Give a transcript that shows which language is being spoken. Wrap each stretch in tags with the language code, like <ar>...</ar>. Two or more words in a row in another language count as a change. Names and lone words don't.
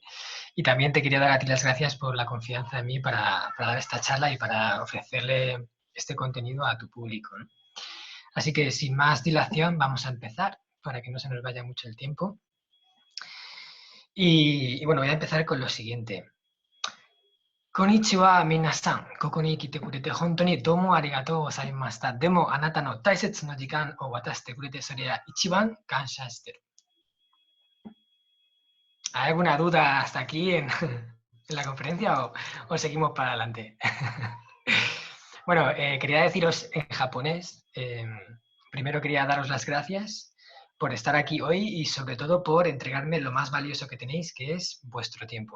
<es>Y también te quería dar a ti las gracias por la confianza en mí para dar esta charla y para ofrecerle este contenido a tu público, ¿no? Así que sin más dilación vamos a empezar para que no se nos vaya mucho el tiempo. Y bueno, voy a empezar con lo siguiente.</es> <ja>こんにちは皆さん、ここに来てくれて本当にどうもありがとうございました. でもあなたの大切の時間を渡してくれてそれが一番感謝してる.</ja> <es>¿Hay alguna duda hasta aquí en la conferencia o seguimos para adelante? Bueno, quería deciros en japonés, primero quería daros las gracias por estar aquí hoy y sobre todo por entregarme lo más valioso que tenéis, que es vuestro tiempo.</es>